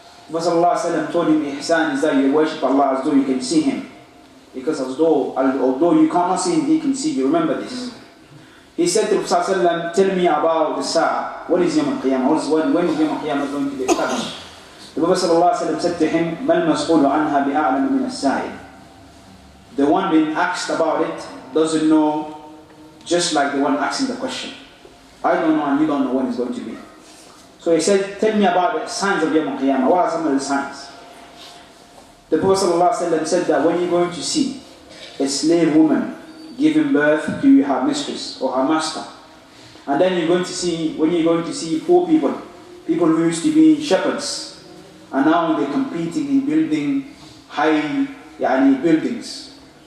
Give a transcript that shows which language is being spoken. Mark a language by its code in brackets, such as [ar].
[en] Prophet ﷺ told him, Ihsan is that you worship Allah as though you can see Him. Because although you cannot see Him, He can see you. Remember this. He said to the Prophet ﷺ, tell me about the Sa'ah. What is Yawm al-Qiyamah? When is Yawm al-Qiyamah going to be established? The Prophet ﷺ said to him, [ar] مَا الْمَسْئُولُ عَنْهَا بِأَعْلَمُ مِنَ السَّائِلِ. [en] The one being asked about it doesn't know just like the one asking the question. I don't know and you don't know when it's going to be. So he said, tell me about the signs of Yawm al-Qiyamah. What are some of the signs? The Prophet ﷺ said that when you're going to see a slave woman giving birth to her mistress or her master, and then when you're going to see poor people who used to be shepherds, and now they're competing in building high buildings.